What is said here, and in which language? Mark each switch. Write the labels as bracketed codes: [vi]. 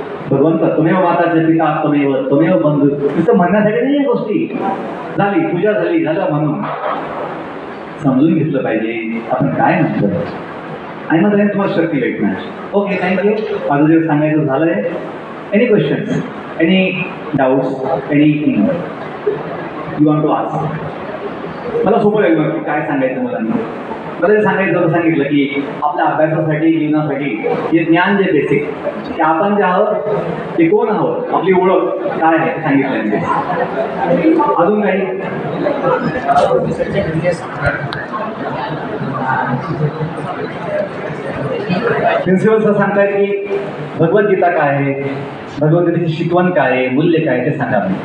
[mr] भगवंत [sa] तुमेव माताचे पिता तुमेव बंधू, [mr] नुसतं म्हणण्यासाठी नाही या गोष्टी. झाली पूजा झालं म्हणून समजून घेतलं पाहिजे आपण काय म्हणतो आणि मग त्याने तुम्हाला शक्ती भेटणार. [en] Okay, thank you. [mr] माझं जे सांगायचं झालं आहे. [en] Any questions, any doubts, anything you want to ask? [mr] मला सोपं लागलं की काय सांगायचं मुलांना. मला सांगायचं सांगितलं की आपल्या अभ्यासासाठी, जीवनासाठी हे ज्ञान जे बेसिक, की आपण जे आहोत ते कोण आहोत, आपली ओळख काय आहे सांगितलं. अजून काही प्रिन्सिपल सर सांगतायत की भगवद्गीता काय आहे, भगवद्गीतेची शिकवण काय आहे, मूल्य काय ते सांगा.